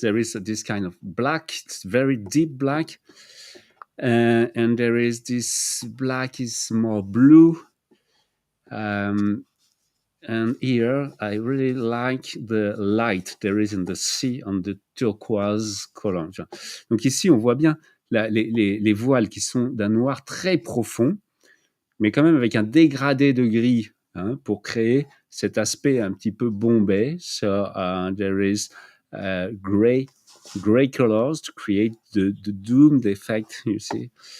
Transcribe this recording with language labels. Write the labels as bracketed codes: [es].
[en] There is this kind of black, it's very deep black, and there is this black is more blue. And here, I really like the light there is in the sea on the turquoise color. [fr] Donc ici, on voit bien les voiles qui sont d'un noir très profond, mais quand même avec un dégradé de gris, hein, pour créer cet aspect un petit peu bombé. [en] So there is gray colors to create the doomed effect, you see.